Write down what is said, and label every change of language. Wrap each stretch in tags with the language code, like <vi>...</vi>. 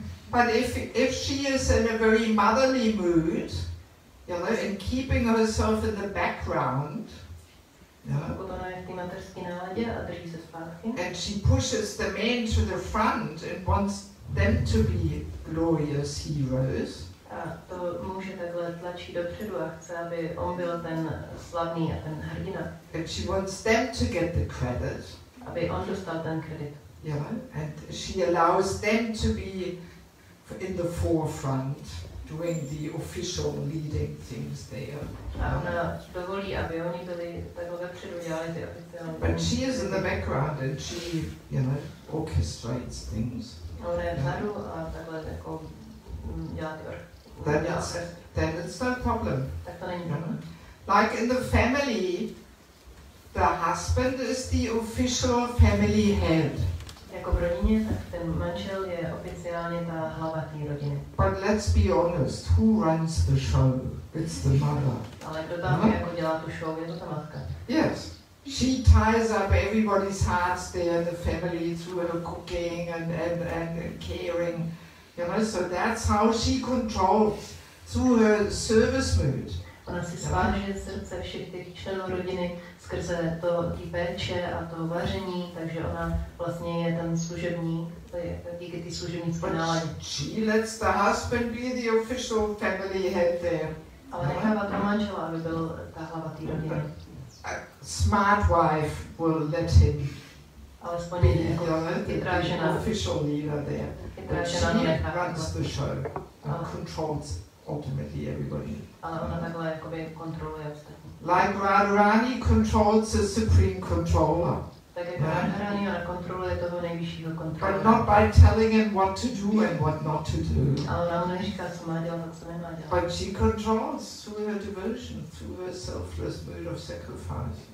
<en>But if she is in a very motherly mood, you know, and keeping herself in the background,</en> <cs>pokud ona je v té mateřské náladě a drží se zpátky,</cs> <en>and she pushes the men to the front and wants them to be glorious heroes,</en> <cs>a to muže takhle tlačí dopředu a chce, aby on byl ten slavný a ten hrdina.</cs> <en>and she wants them to get the credit,</en> <cs>aby on dostal ten kredit.</cs> <en>and she allows them to be in the forefront, doing the official leading things there.</en> <cs>A ona dovolí, aby oni byli takhle vepředu, dělali ty oficiální.</cs> <en>But she is in the background and she, you know, orchestrates things.</en> <cs>A ona je vzadu a takhle jako dělá ty</cs> <en>Then it's no problem.</en> <cs>Tak to není problém.</cs> <en>Like in the family, the husband is the official family head.</en> <cs>Jako v rodině, tak ten manžel je oficiálně ta hlava té rodiny.</cs> <en>But let's be honest, who runs the show? It's the mother.</en> <cs>Ale kdo tam jako dělá tu show, je to ta matka.</cs> <en>Yes. She ties up everybody's hearts there in the family through her cooking and caring. You know, so that's how she controls through her service mood.</en> <cs>Ona si sváže srdce všech těch členů rodiny skrze tí péče a to vaření, takže ona vlastně je ten služebník, díky té služebnické náladě.</cs> <en>She lets the husband be the official family head there.</en> <cs>Ale nechává to manžela, aby byl ta hlava té rodiny.</cs> <en>A smart wife will let him</en> <cs>alespoň jako chytrá žena,</cs> <en>official leader there. But she runs the show and controls ultimately everybody.</en> <cs>Ale ona takhle jakoby kontroluje ostatní.</cs> <en>Like Radharani controls the supreme controller.</en> <cs>Tak jako Radharani ona kontroluje toho nejvyššího kontrolora.</cs> <en>But not by telling him what to do and what not to do.</en> <cs>Ale ona mu neříká, co má dělat a co nemá dělat.</cs> <en>But she controls through her devotion, through her selfless mood of sacrifice.</en>